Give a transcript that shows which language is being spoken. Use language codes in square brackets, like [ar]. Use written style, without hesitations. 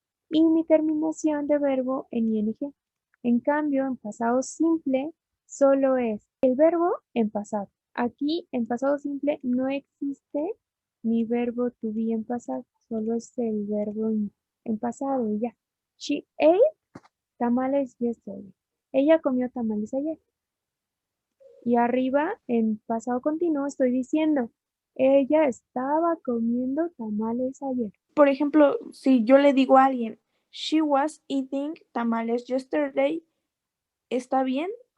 [es] Y mi terminación de verbo en ing. En cambio, en pasado simple solo es el verbo en pasado. Aquí en pasado simple no existe mi verbo to be en pasado, solo es el verbo en pasado y ya. [en] She ate tamales yesterday. [es] Ella comió tamales ayer. Y arriba, en pasado continuo, estoy diciendo, ella estaba comiendo tamales ayer. Por ejemplo, si yo le digo a alguien, [en] she was eating tamales yesterday, [es] ¿está bien?